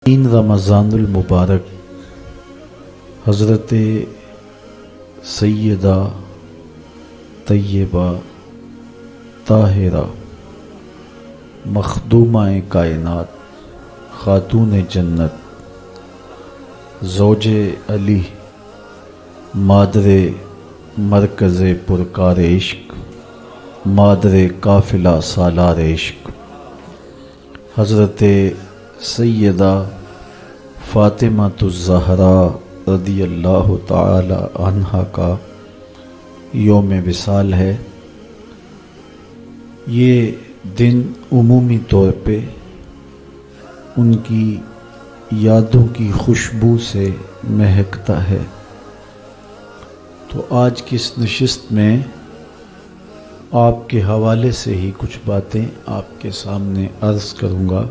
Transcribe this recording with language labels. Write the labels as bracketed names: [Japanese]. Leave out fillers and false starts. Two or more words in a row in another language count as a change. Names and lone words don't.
[Urdu] تین رمضان المبارک حضرت سیدہ طیبہ طاہرہ مخدومہ کائنات خاتون جنت [Persian] زوج علی مادر مرکز پرکار عشق مادر قافلہ سالار عشق [Urdu] حضرت سیدہ فاطمہ الزہراء [Arabic] رضی اللہ تعالی عنہا [Urdu] کا یوم وصال ہے۔ یہ دن عمومی طور پہ ان کی یادوں کی خوشبو سے مہکتا ہے، تو آج کی اس نشست میں آپ کے حوالے سے ہی کچھ باتیں آپ کے سامنے عرض کروں گا۔